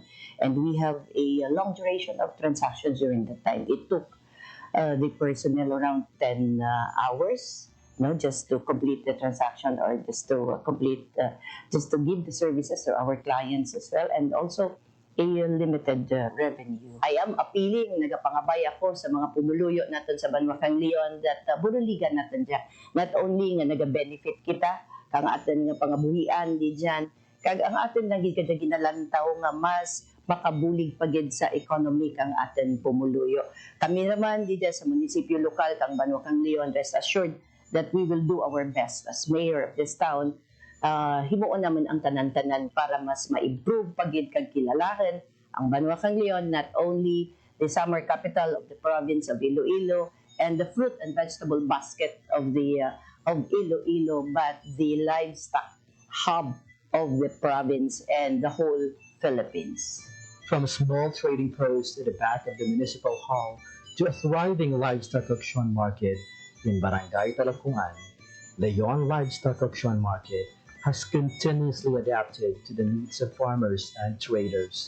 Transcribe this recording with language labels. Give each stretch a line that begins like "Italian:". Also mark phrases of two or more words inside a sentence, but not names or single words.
English: And we have a long duration of transactions during that time. It took the personnel around 10 hours, just to complete the transaction, or just to just to give the services to our clients as well, and also a limited revenue. I am appealing,
Hiligaynon: nagapangabay ako sa mga pumuluyo natin sa Banwakang Leon that buruligan natin dyan.
English: Not only
Hiligaynon: nga naga-benefit kita, kang atin nga pangabuhian di dyan, kag ang atin naging ginalantaw nga mas makabulig pagid sa economy kang atin pumuluyo. Kami naman di dyan sa munisipyo lokal kang Banwakang Leon,
English: rest assured that we will do our best as mayor of this town.
Hiligaynon: Himuon naman ang tanan-tanan para mas ma-improve pagid kag kilalahan ang Banwakang Leon,
English: not only the summer capital of the province of Iloilo and the fruit and vegetable basket of Iloilo, but the livestock hub of the province and the whole Philippines. From a small trading post at the back of the municipal hall to a thriving livestock auction market in Barangay Talakungan, Leon Livestock Auction Market has continuously adapted to the needs of farmers and traders.